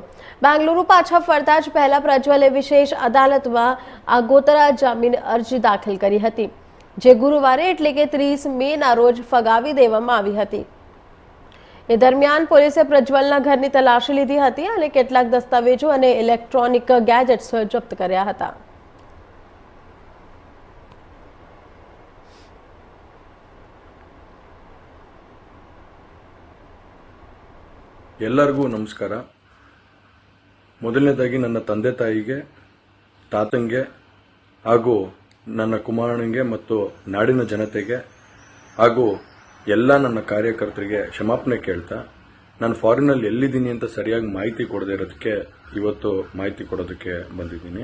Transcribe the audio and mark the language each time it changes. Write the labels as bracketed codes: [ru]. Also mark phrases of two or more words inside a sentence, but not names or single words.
[gu] બેંગલુરુ પાછા ફરતા જ પહેલા પ્રજ્વલે વિશેષ અદાલતમાં આગોતરા જામીન અરજી દાખલ કરી હતી, જે ગુરુવારે એટલે કે 30 મેના રોજ ફગાવી દેવામાં આવી હતી। એ દરમિયાન પોલીસે પ્રજ્વલના ઘરની તલાશી લીધી હતી અને કેટલાક દસ્તાવેજો અને [en] electronic gadgets [gu] જપ્ત કર્યા હતા। [kn] ಎಲ್ಲರಿಗೂ ನಮಸ್ಕಾರ। ಮೊದಲನೇದಾಗಿ ನನ್ನ ತಂದೆ ತಾಯಿಗೆ, ತಾತಂಗೆ ಹಾಗೂ ನನ್ನ ಕುಮಾರನಿಗೆ ಮತ್ತು ನಾಡಿನ ಜನತೆಗೆ ಹಾಗೂ ಎಲ್ಲ ನನ್ನ ಕಾರ್ಯಕರ್ತರಿಗೆ ಕ್ಷಮಾಪಣೆ ಕೇಳ್ತಾ, ನಾನು ಫಾರಿನಲ್ಲಿ ಎಲ್ಲಿದ್ದೀನಿ ಅಂತ ಸರಿಯಾಗಿ ಮಾಹಿತಿ ಕೊಡದೇ ಇರೋದಕ್ಕೆ ಇವತ್ತು ಮಾಹಿತಿ ಕೊಡೋದಕ್ಕೆ ಬಂದಿದ್ದೀನಿ।